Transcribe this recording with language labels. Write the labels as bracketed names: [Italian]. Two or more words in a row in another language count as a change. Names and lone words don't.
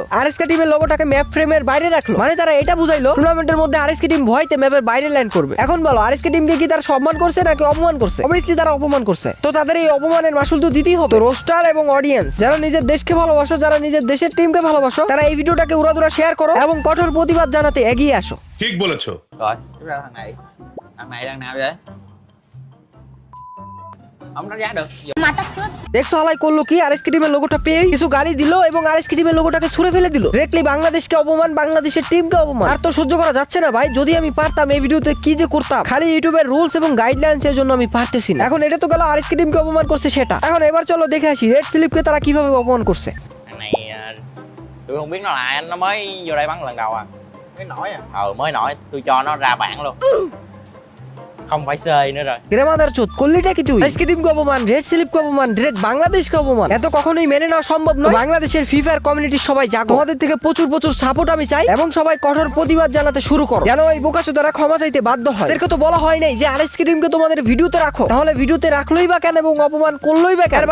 [Bangla] আরএসকে টিমের লোগোটাকে ম্যাপ ফ্রেমের বাইরে রাখলো, মানে তারা এটা বুঝাইলো টুর্নামেন্টের মধ্যে আরএসকে টিম ভয়তে ম্যাপের বাইরে ল্যান্ড করবে। এখন বলো আরএসকে টিমকে কি তারা সম্মান করছে নাকি অপমান করছে? অবভিয়াসলি তারা অপমান করছে। তো তাদের এই অপমানের মাসুল তো দিতেই হবে। রোস্টার এবং অডিয়েন্স যারা নিজের দেশকে ভালোবাসো, যারা নিজের দেশের টিমকে ভালোবাসো, তারা এই ভিডিওটাকে উড়াদুরা শেয়ার করো এবং কঠোর প্রতিবাদ জানাতে এগিয়ে আসো। ঠিক বলেছো। [Vietnamese] Rồi, tiếp ra thằng này. Thằng này đang nào vậy? Không đánh giá được. [Bangla] দেখছো হালাই করলো কি, আরএসকে টিমের লোগোটা পেয়ে কিছু গালি দিল এবং আরএসকে টিমের লোগোটাকে ছুঁড়ে ফেলে দিল। ডিরেক্টলি বাংলাদেশকে অপমান, বাংলাদেশের টিমকে অপমান। আর তো সহ্য করা যাচ্ছে না ভাই, যদি আমি পারতাম এই ভিডিওতে কি যে করতাম। খালি ইউটিউবের রুলস এবং গাইডলাইনস এর জন্য আমি পারতেছি না। এখন এটা তো গেল আরএসকে টিমকে অপমান করছে সেটা, এখন এবার চলো দেখে আসি রেড স্লিপকে তারা কিভাবে অপমান করছে। [Vietnamese] Thằng này tôi không biết nó là ai, nó mới vô đây bắn lần đầu à. Mới nổi à. Mới nổi, tôi cho nó ra bảng luôn. Không phải chơi nữa rồi. [Bangla] গ্রামাদার চোদ করলিটা কি তুই? আরএসকে টিমকে অপমান, রেড স্লিপকে অপমান, ডিরেক্ট বাংলাদেশকে অপমান, এত কখনোই মেনে নেওয়া সম্ভব নয়। বাংলাদেশের ফিফার কমিউনিটির সবাই জাগো, তোমাদের থেকে প্রচুর সাপোর্ট আমি চাই এবং সবাই কঠোর প্রতিবাদ জানাতে শুরু করো, যেন এই বোকাচোদারা ক্ষমা চাইতে বাধ্য হয়। এদেরকে তো বলা হয় নাই যে আরএসকে টিমকে তোমাদের ভিডিওতে রাখো, তাহলে ভিডিওতে রাখলোই বা কেন এবং অপমান করলোই বা কেন?